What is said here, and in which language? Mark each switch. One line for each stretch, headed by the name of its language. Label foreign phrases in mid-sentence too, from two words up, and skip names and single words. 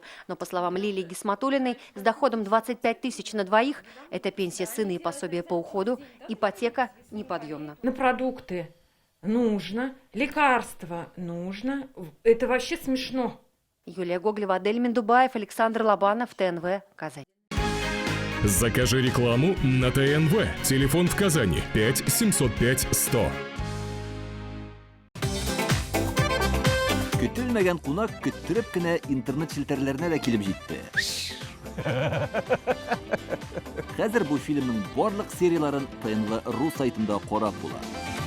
Russian: Но, по словам Лилии Гисматуллиной, с доходом 25 тысяч на двоих, это пенсия сына и пособие по уходу, ипотека неподъемна. На продукты нужно, лекарства нужно. Это вообще смешно. Юлия Гоглева, Адель Миндубаев, Александр Лобанов, ТНВ, Казань. Закажи рекламу на ТНВ. Телефон в Казани 5 705 100.
Tatar: Көтелмәгән кунак көттүреп кенә интернет челтәрләренә дә килеп җитте. Хәзер бу фильмның барлык серияларын ТНВ.ру сайтында карап була.